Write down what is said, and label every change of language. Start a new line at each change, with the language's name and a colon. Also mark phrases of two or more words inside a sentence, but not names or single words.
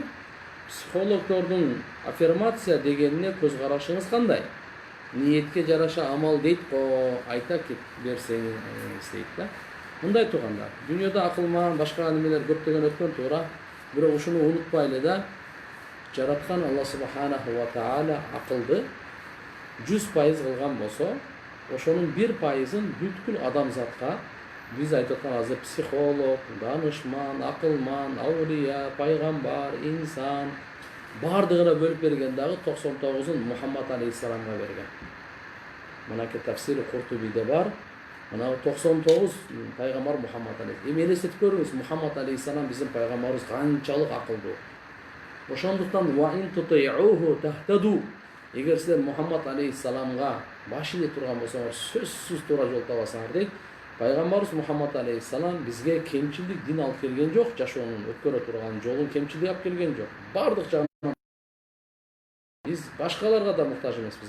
Kyrgyz: Психологдордун аффирмация дегенине көз карашыңыз кандай? Ниетке жараша амал дейт го, айта берсеңиз дейт да. Мындай туугандар, дүйнөдө акылман башка немелер көптөгөн өткөн туура, бирок ушуну унутпайлы да, жараткан Алла
Arabic: سبحانه وتعالى
Kyrgyz: акылды 100% кылган болсо, ошонун 1%ын бүткүл адамзатка биз айтып аткан азыр психолог, данышман, акылман, аулия, пайгамбар, инсан бардыгына бөлүп берген дагы 99-ун Мухаммад алейхиссаламга берген. Мынаки тафсири Куртубиде бар. Мына 99 пайгамбар Мухаммад алейхиссалам. Эми элестетип көрүңүз, Мухаммад алейхиссалам биздин пайгамбарыбыз канчалык акылдуу.
Arabic: Ошондуктан وإن تطيعوه تهتدوا.
Kyrgyz: Эгер силер Мухаммад алейхиссаламга баш ийе турган болсоңор, сөзсүз туура жол табасыңар дейт. Пайгамбарыбыз Мухаммад алейхиссалам бизге кемчилдик дин алып келген жок, жашоонун өткөрө турган жолун кемчилдик алып келген жок. Бардык жагынан биз башкаларга да муктаж эмеспиз.